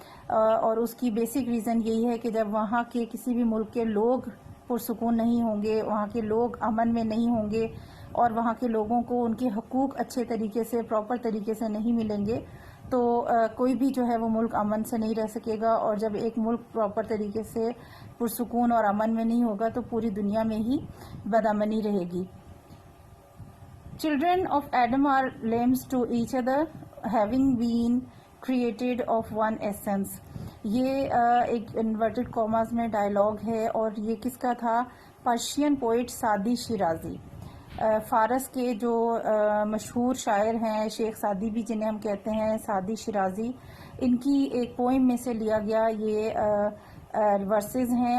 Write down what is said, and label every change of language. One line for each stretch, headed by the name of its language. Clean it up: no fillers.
Urdu: اور اس کی basic reason یہی ہے کہ جب وہاں کے کسی بھی ملک کے لوگ پرسکون نہیں ہوں گے، وہاں کے لوگ امن میں نہیں ہوں گے، اور وہاں کے لوگوں کو ان کے حقوق اچھے طریقے سے، پراپر طریقے سے نہیں ملیں گے، تو کوئی بھی جو ہے وہ ملک امن سے نہیں رہ سکے گا. اور جب ایک ملک پراپر طریقے سے پرسکون اور امن میں نہیں ہوگا تو پوری دنیا میں ہی بدامنی رہے گی.
English: Children of Adam are limbs to each other, having been created of one essence.
Urdu: یہ ایک انورٹڈ کاماز میں ڈائلاگ ہے، اور یہ کس کا تھا؟ پرشین پوئٹ سعدی شیرازی، فارس کے جو مشہور شاعر ہیں، شیخ سعدی بھی جنہیں ہم کہتے ہیں، سعدی شیرازی، ان کی ایک پوئم میں سے لیا گیا یہ ورسز ہیں.